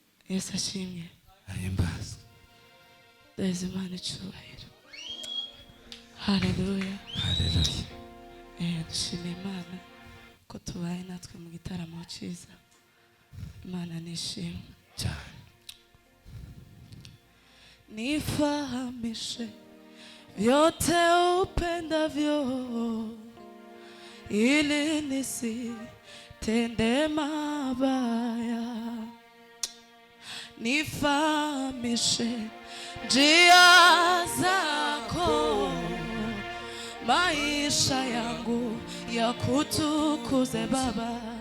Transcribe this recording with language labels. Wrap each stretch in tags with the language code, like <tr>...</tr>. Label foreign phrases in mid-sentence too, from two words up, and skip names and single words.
<rw>Yesu ashimye. Ahimbaza. Duheze Imana icyubahiro. Haleluya. Haleluya. Dushimiye Imana ko tubaye natwe mu gitaramo cyiza. Imana nishimwe cyane.</rw> <sw>Nifahamishe vyote upendavyo, ili nisitende mabaya. Nifahamishe njia zako, maisha yangu ya kutukuze Baba.</sw>